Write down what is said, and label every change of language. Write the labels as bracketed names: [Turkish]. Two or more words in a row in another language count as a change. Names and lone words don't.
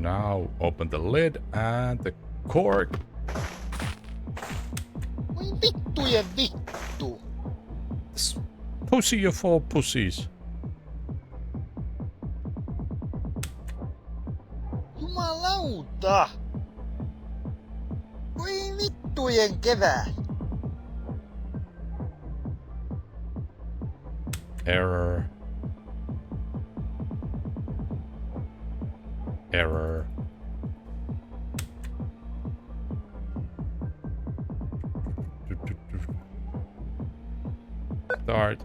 [English] Now open the lid and the cork. [Finnish] Voi vittujen vittu. [English] Pussy of all pussies. [Finnish] Jumalauta. Voi vittujen kevät. [English] Error. Error. Start.